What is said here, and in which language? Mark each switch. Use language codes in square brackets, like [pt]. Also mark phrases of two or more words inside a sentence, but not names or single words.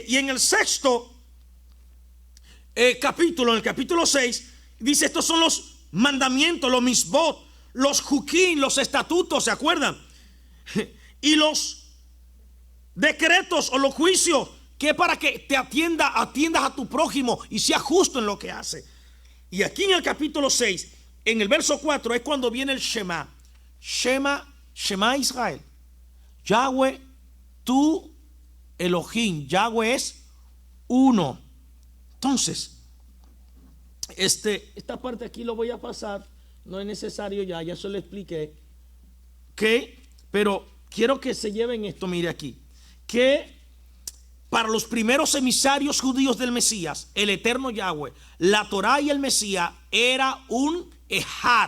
[es] Y en el sexto capítulo, en el capítulo 6, dice, estos son los mandamientos, los misbot, los juquín, los estatutos, ¿se acuerdan? Y los decretos o los juicios, que es para que te atiendas a tu prójimo y sea justo en lo que hace. Y aquí en el capítulo 6, en el verso 4, es cuando viene el Shema. [he] שמע ישראל. Yahweh, tú Elohim. [es] Yahweh es uno. Entonces, esta parte aquí lo voy a pasar. No es necesario ya se lo expliqué. Pero quiero que se lleven esto, mire aquí. Que para los primeros emisarios judíos del Mesías, el eterno Yahweh, la Torah y el Mesías era un ejad.